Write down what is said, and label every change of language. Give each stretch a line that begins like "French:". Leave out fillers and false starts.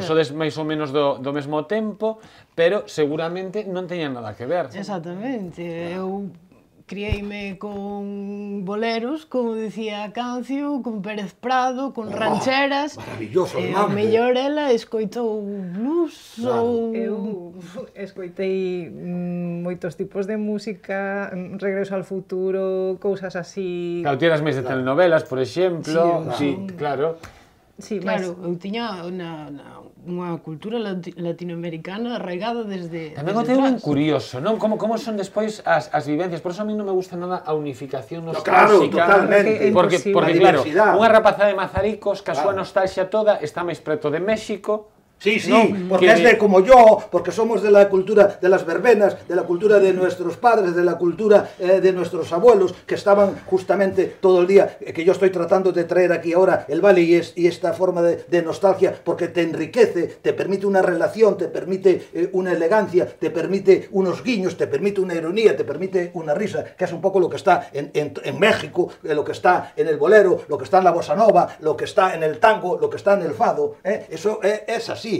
Galician: sodes máis ou menos do mesmo tempo, pero seguramente non teñan nada que ver. Exactamente. Eu criéime con boleros, como decía Cancio, con Pérez Prado, con rancheras. Maravilloso, E ao mellor ela escoitou blues ou... Eu escoitei moitos tipos de música, Regreso al futuro, cousas así... Claro, tienes máis de telenovelas, por exemplo. Sí, claro. Sí, Claro, eu tiña unha cultura latinoamericana arraigada desde Tamén o teu ben curioso, non? Como son despois as vivencias? Por eso a mí non me gusta nada a unificación Claro, nostálxica. totalmente. Porque
Spanish: La
Galician: claro,
Spanish: diversidad.
Galician: unha rapazada de Mazaricos, que a súa nostalgia toda está máis preto de México. Sí, sí,
Spanish: No, porque es de como yo, porque somos de la cultura de las verbenas, de la cultura de nuestros padres, de la cultura de nuestros abuelos, que estaban justamente todo el día, que yo estoy tratando de traer aquí ahora el Vale y esta forma de nostalgia, porque te enriquece, te permite una relación, te permite una elegancia, te permite unos guiños, te permite una ironía, te permite una risa, que es un poco lo que está en México, lo que está en el bolero, lo que está en la bossa nova, lo que está en el tango, lo que está en el fado, eso es así.